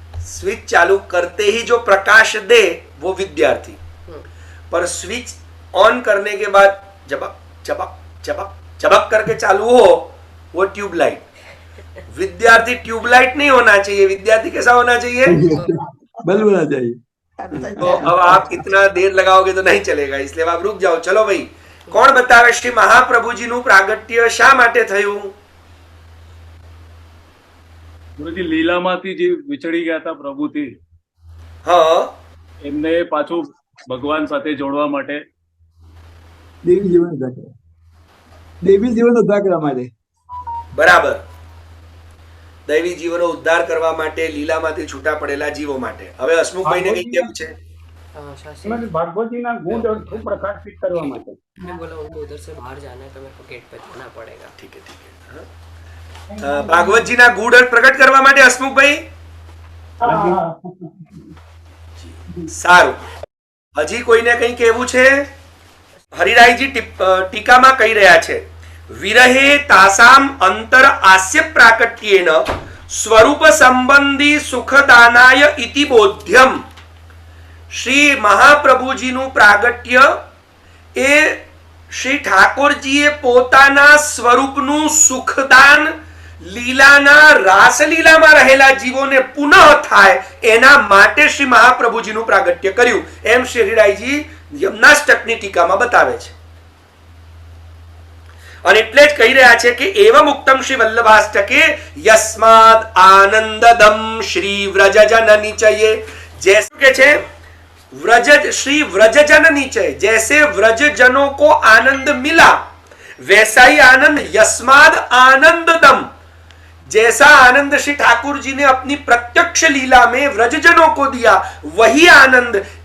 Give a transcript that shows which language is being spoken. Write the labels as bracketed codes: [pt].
[hi] Switch चालू करते ही जो प्रकाश दे वो विद्यार्थी, पर स्विच ऑन करने के बाद चबक चबक चबक चबक करके चालू हो वो ट्यूबलाइट. विद्यार्थी ट्यूबलाइट नहीं होना चाहिए, विद्यार्थी कैसा होना चाहिए? बल्ब होना चाहिए. तो अब आप इतना देर लगाओगे तो नहीं चलेगा, इसलिए आप रुक जाओ. चलो भाई, [gu] કોણ બતાવે શ્રી મહાપ્રભુજીનું પ્રાગટ્ય શા માટે થયું? ગુરુજી લીલામાંથી જે વિચળી ગયા હતા પ્રભુથી, હા, એમને પાછું ભગવાન સાથે જોડવા માટે દેવી જીવન ઉદ્ધાર કરવા, દેવી જીવન ઉદ્ધાર કરવા માટે. બરાબર. દૈવી જીવનો ઉદ્ધાર કરવા માટે, લીલામાંથી છૂટા પડેલા જીવો માટે. હવે હસમુખભાઈને કઈ કેવું છે? ભાગવતીના ગુણ અર્થ પ્રકાશિત કરવા માટે. [hi] मैं बोला उनको उधर से बाहर जाना है तो मेरे को गेट पे जाना पड़ेगा. ठीक है, ठीक है. हाँ? [gu] ભાગવતજીના ગુણ અર્થ પ્રકટ કરવા માટે હસમુખભાઈ. સારું. હજી કોઈને કઈ કહેવું છે? હરિરાયજી ટીકામાં કહી રહ્યા છે, [sa] વિરહે તાસામ અંતર આસ્ય પ્રાકટ્યેન સ્વરૂપ સંબંધી સુખદાનાય ઇતિ બોધ્યમ. [gu] શ્રી મહાપ્રભુજીનું પ્રાગટ્ય એ શ્રી ઠાકોરજીએ પોતાના સ્વરૂપનું સુખદાન લીલાના રાસલીલામાં રહેલા જીવોને પુનઃ થાય એના માટે શ્રી મહાપ્રભુજીનું પ્રાગટ્ય કર્યું, એમ શ્રી હરિરાયજી યમનાષ્ટકની ટીકામાં બતાવે છે. અને એટલે જ કહી રહ્યા છે કે [sa] એવમ ઉક્તમ શ્રી વલ્લભાષ્ટકે યસ્માદ આનંદદમ શ્રી વ્રજજન નિચયે. [hi] જૈસે કે છે व्रज श्री व्रजजन निचय, जैसे व्रजजनों को आनंद मिला वैसा ही आनंद यस्माद आनंददम, जैसा आनंद श्री ठाकुर जी ने अपनी प्रत्यक्ष लीला में व्रजजनों को दिया वही आनंद